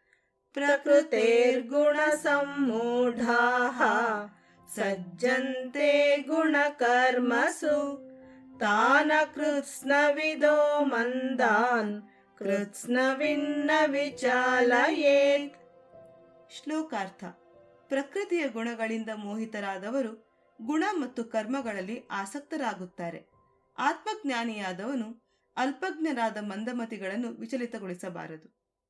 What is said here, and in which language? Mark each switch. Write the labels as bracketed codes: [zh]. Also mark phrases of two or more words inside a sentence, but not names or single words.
[sa] प्रकृतेर्गुणसम्मूढाः सज्जन्ते गुणकर्मसु तान् कृत्स्नविदो मन्दान् कृत्स्नविन्न विचालयेत्। [kn] ಶ್ಲೋಕಾರ್ಥ. ಪ್ರಕೃತಿಯ ಗುಣಗಳಿಂದ ಮೋಹಿತರಾದವರು ಗುಣ ಮತ್ತು ಕರ್ಮಗಳಲ್ಲಿ ಆಸಕ್ತರಾಗುತ್ತಾರೆ. ಆತ್ಮಜ್ಞಾನಿಯಾದವನು ಅಲ್ಪಜ್ಞರಾದ ಮಂದಮತಿಗಳನ್ನು ವಿಚಲಿತಗೊಳಿಸಬಾರದು.